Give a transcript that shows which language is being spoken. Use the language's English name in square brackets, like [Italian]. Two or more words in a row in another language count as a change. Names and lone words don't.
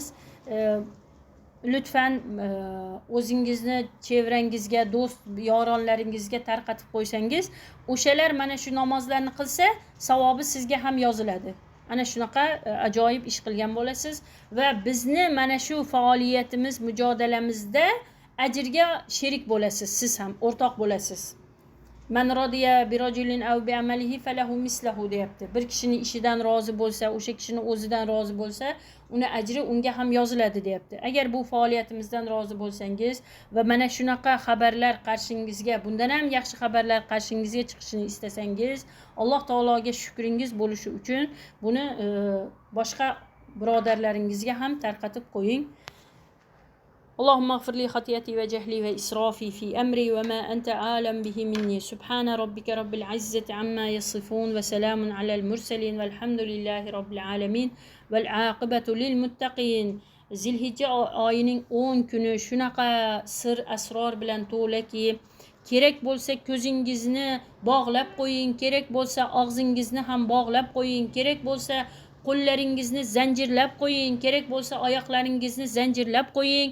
[Uzbek] Lütfen o'zingizni chevrangizga, do'st yoronlaringizga tarqatib qo'ysangiz, o'shalar mana shu namozlarni qilsa, savobi sizga ham yoziladi. Ana shunaqa ajoyib ish qilgan bo'lasiz va bizni mana shu faoliyatimiz, mujadalamizda ajrga sherik bo'lasiz, siz ham o'rtoq bo'lasiz. [Arabic] من رضي برجل أو بعمله فله مثله deyapti. [Uzbek] Bir kishining ishidan rozi bo'lsa, o'sha kishining o'zidan rozi bo'lsa, uni ajri unga ham yoziladi deyapti. Agar bu faoliyatimizdan rozi bo'lsangiz va mana shunaqa xabarlar qarshingizga, bundan ham yaxshi xabarlar qarshingizga chiqishini istasangiz, Alloh taologa shukringiz bo'lishi uchun buni boshqa birodarlaringizga ham tarqatib qo'ying. [Arabic] اللهم اغفر لي خطيئتي وجهلي وإسرافي في أمري وما أنت عالم به مني سبحان ربك رب العزة عما يصفون وسلام على المرسلين والحمد لله رب العالمين والعاقبة للمتقين. [Uzbek] Zilhijja oyining 10 kuni shunaqa sir asror bilan to'laki, kerak bo'lsa ko'zingizni bog'lab qo'ying, kerak bo'lsa og'zingizni ham bog'lab qo'ying, kerak bo'lsa qo'llaringizni zanjirlab qo'ying, kerak bo'lsa oyoqlaringizni zanjirlab qo'ying.